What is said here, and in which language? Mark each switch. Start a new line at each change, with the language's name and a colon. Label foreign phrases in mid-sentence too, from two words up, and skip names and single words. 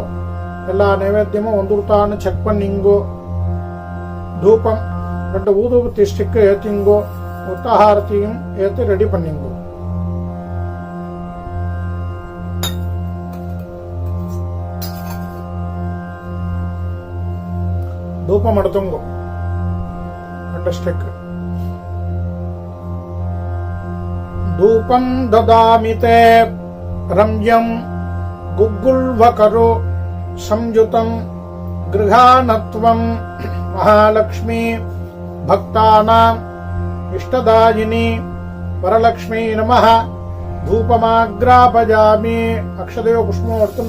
Tamil: எல்லா நைவேத்தியமும் வந்துருத்தான்னு செக் பண்ணிங்கோ. தூபம் 2 ஊதுபத்தி ஸ்டிக்கு ஏற்றிங்கோ. உத்தஹாரத்தையும் ஏற்றி ரெடி பண்ணிங்கோ. தூபம் எடுத்துண்டு 2 ஸ்டிக்
Sanskrit: ಧೂಪಂ ದದಾಮಿ ತೇ ರಮ್ಯಂ ಗುಗ್ಗುಲ್ವಕರು ಸಂಯುತಂ ಗೃಹಾನತ್ವಂ ಮಹಾಲಕ್ಷ್ಮೀ ಭಕ್ತಾನಾಂ ಇಷ್ಟದಾಯಿನಿ ವರಲಕ್ಷ್ಮೀ ನಮಃ ಧೂಪಮಾಗ್ರಾಪಜಾಮಿ ಅಕ್ಷದೇವ
Tamil: புஷ்பம் எடுத்துண்டு